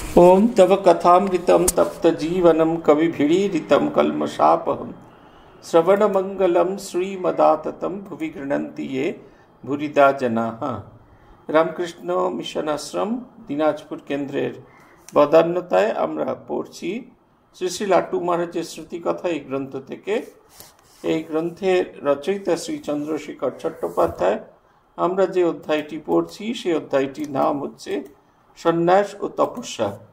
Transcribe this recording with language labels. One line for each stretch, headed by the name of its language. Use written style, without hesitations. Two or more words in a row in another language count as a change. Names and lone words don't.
Sanskrit: ओम तव कथामृतं तप्तजीवनं कविभिरीडितं कल्मषापहं श्रवणमंगलं श्रीमदाततं भुवि गृह्णन्ति ये भूरिदा जनाः।
Bangla: রামকৃষ্ণ মিশন আশ্রম দিনাজপুর কেন্দ্রের বদান্যতায় আমরা পড়ছি শ্রী শ্রী লাট্টু মহারাজের স্মৃতিকথা এই গ্রন্থ থেকে। এই গ্রন্থের রচয়িতা শ্রী চন্দ্রশেখর চট্টোপাধ্যায়। আমরা যে অধ্যায়টি পড়ছি সেই অধ্যায়টির নাম হচ্ছে সন্ন্যাস ও তপস্যা।